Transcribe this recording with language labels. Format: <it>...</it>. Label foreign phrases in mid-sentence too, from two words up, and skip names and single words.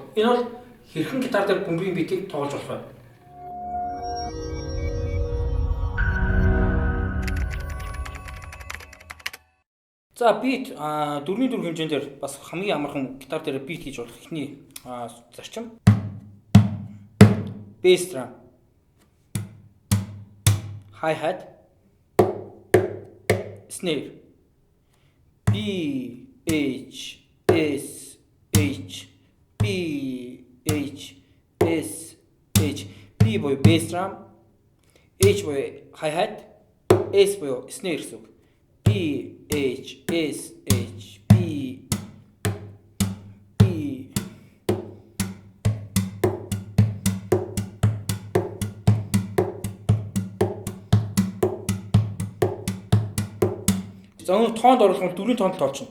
<mn>Энэ бол хэрхэн гитар дээр бөмбөгийн битийг тоглож болох вэ? За бит 4-4 хэмжээндээр бас хамгийн амархан гитар дээр бит хийж болох ихний зарчим.</mn> <en>Bass drum, hi-hat, snare, B, H, S, H, B, H, S, H.</en> <mn>B буюу</mn> <en>bass drum,</en> <mn>H буюу hi-hat, S буюу snare гэсэн үг. B, H, S, H, B, B. За өнөө тоонд оруулах нь 4-ийн тоонд тоолчихно.</mn>